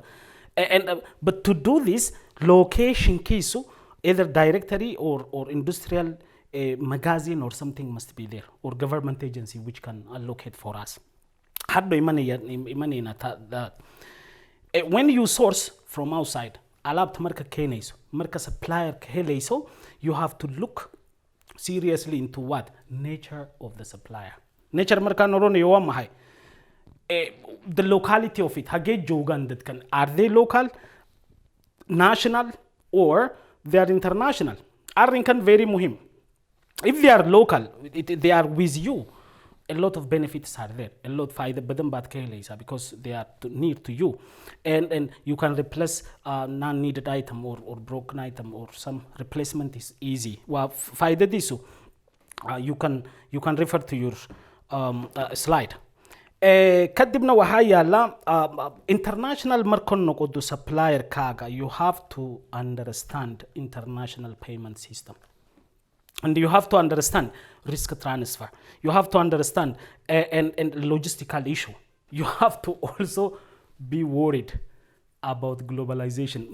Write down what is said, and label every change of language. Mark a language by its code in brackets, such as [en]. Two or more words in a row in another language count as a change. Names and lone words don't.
[en] But to do this, location keys, either directory or industrial magazine or something must be there, or government agency which can allocate for us. When you source from outside, marka supplier you have to look seriously into what? Nature of the supplier. [so] Nature marka norone yo mahai. [en] The locality of it, are they local, national, or they are international. [so] Arrinkan very muhim. [en] If they are local, they are with you, a lot of benefits are there. A lot [so] faida badan baad ka helaysaa [en] because they are near to you. And you can replace non-needed item or broken item, or some replacement is easy. Well, faidadiisu, you can refer to your slide. [so] kadibna waxaa yaala international markan noqodo supplier kaaga, [en] you have to understand international payment system. And you have to understand risk transfer. You have to understand and logistical issue. You have to also be worried about globalization.